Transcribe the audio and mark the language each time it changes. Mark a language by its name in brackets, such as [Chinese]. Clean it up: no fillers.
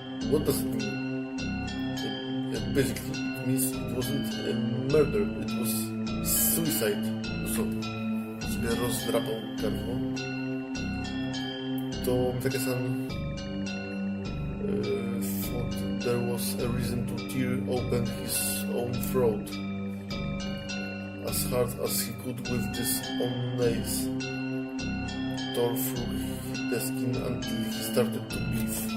[English] What does it mean? Basically it means it wasn't a murder, it was suicide. [Polish] Sobie rozdrapał gardło. [English] Tomitake-san thought there was a reason to tear open his own throat as hard as he could with his own nails. Tore through the skin until he started to bleed.